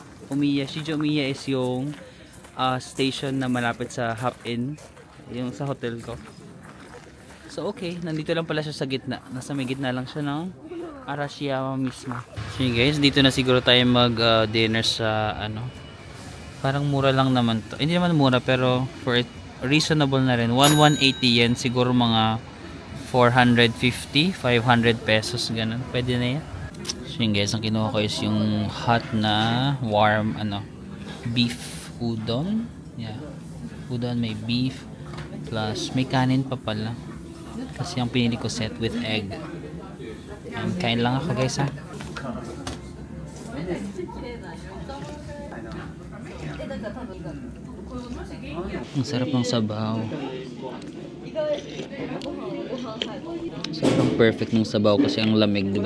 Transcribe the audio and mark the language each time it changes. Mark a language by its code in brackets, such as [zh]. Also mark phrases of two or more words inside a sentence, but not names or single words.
[tl] Shijo-Omiya is yung station na malapit sa Hop-In. Yung sa hotel ko. So okay, nandito lang pala siya sa gitna. Nasa may gitna lang siya ng Arashiyama mismo. So guys, dito na siguro tayo mag-dinner sa parang mura lang naman to. Hindi naman mura pero for it, reasonable na rin. 180 yen, siguro mga 450, 500 pesos ganun. Pwede na yan. So yun guys, ang kinuha ko is yung hot na [en] warm beef udon. [tl] Yeah. Udon may beef plus may kanin pa pala. Kasi yung pinili ko [en] set with egg. [tl] And kain lang ako guys, ha. Ang sarap ng sabaw. Sobrang perfect ng sabaw kasi ang lamig, diba?